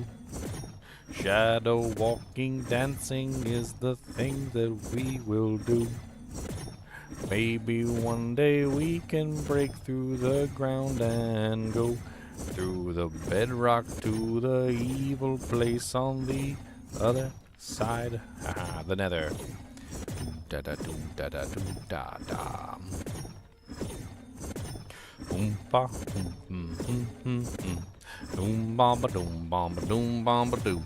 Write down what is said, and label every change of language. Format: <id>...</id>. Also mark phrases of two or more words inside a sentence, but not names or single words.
<en>Shadow walking dancing is the thing that we will do. Maybe one day we can break through the ground and go through the bedrock to the evil place on the other side. Haha, the nether. Da da do da da do da da. Ba doom bomba doom bomba doom bomba doo.</en>